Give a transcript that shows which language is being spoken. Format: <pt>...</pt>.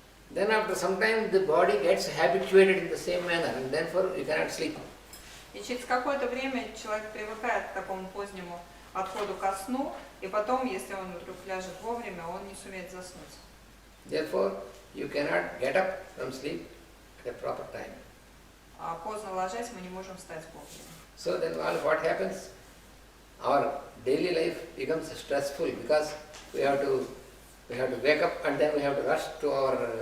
<en>Then after some time the body gets habituated in the same manner and therefore you cannot sleep.</en> <ru>И через какое-то время человек привыкает к такому позднему отходу ко сну, и потом, если он вдруг ляжет вовремя, он не сумеет заснуть.</ru> <en>Therefore you cannot get up from sleep at a proper time.</en> <ru>А поздно ложась мы не можем встать вовремя.</ru> <en>So then what happens? Our daily life becomes stressful because we have to wake up and then we have to rush to our</en>